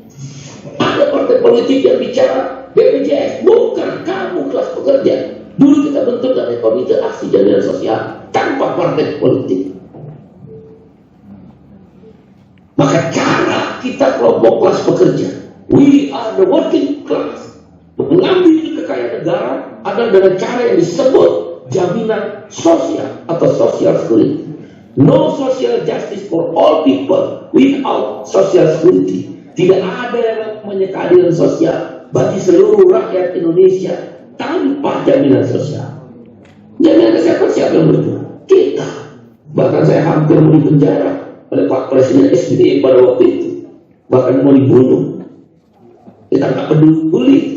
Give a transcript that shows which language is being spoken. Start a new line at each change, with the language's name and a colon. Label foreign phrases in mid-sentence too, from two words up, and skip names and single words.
Indonesian: Ada partai politik yang bicara BPJS, bukan kamu kelas pekerja. Dulu kita bentuk dari Komite Aksi Jaminan Sosial tanpa partai politik. Maka cara kita kelompok kelas pekerja,
English: we are the working class,
Indonesian: mengambil kekayaan negara adalah dengan cara yang disebut jaminan sosial atau
English: social security. No social justice for all people without social security.
Indonesian: Tidak ada yang namanya keadilan sosial bagi seluruh rakyat Indonesia tanpa jaminan sosial. Jaminan kesehatan siapa yang berjuang? Kita. Bahkan saya hampir mau dipenjara oleh Pak Presiden SBY pada waktu itu. Bahkan mau dibunuh. Kita nggak peduli.